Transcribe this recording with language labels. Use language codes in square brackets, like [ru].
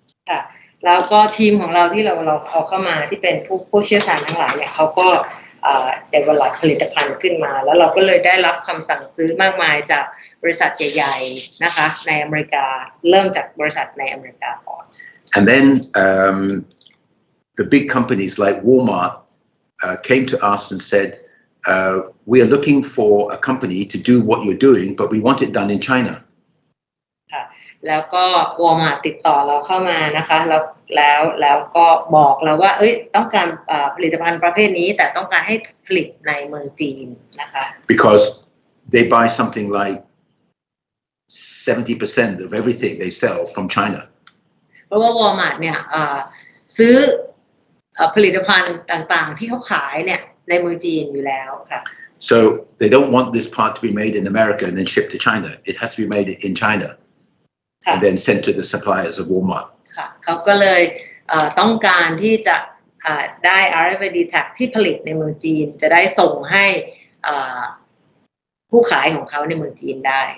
[th] ค่ะแล้วก็ทีมของเราที่เราเอาเข้ามาที่เป็นผู้เชี่ยวชาญทั้งหลายเนี่ยเขาก็develop ผลิตภัณฑ์ขึ้นมาแล้วเราก็เลยได้รับคำสั่งซื้อมากมายจากบริษัทใหญ่ๆนะคะในอเมริกาเริ่มจากบริษัทในอเมริกาก่อน [en] And then the big companies like Walmart came to us and said, we are looking for a company to do what you're doing, but we want it done in China. [th] ค่ะแล้วก็ Walmart ติดต่อเราเข้ามานะคะแล้วก็บอกเราว่าต้องการผลิตภัณฑ์ประเภทนี้แต่ต้องการให้ผลิตในเมืองจีนนะคะ [en] Because they buy something like 70% of everything they sell from China. [th] เพราะว่า Walmart เนี่ยซื้อผลิตภัณฑ์ต่างๆที่เขาขายเนี่ยในเมืองจีนอยู่แล้วค่ะ [en] So they don't want this part to be made in America and then shipped to China. It has to be made in China and then sent to the suppliers of Walmart. [th] ค่ะเขาก็เลยต้องการที่จะได้ RFID tag ที่ผลิตในเมืองจีนจะได้ส่งให้ผู้ขายของเขาในเมืองจีนได้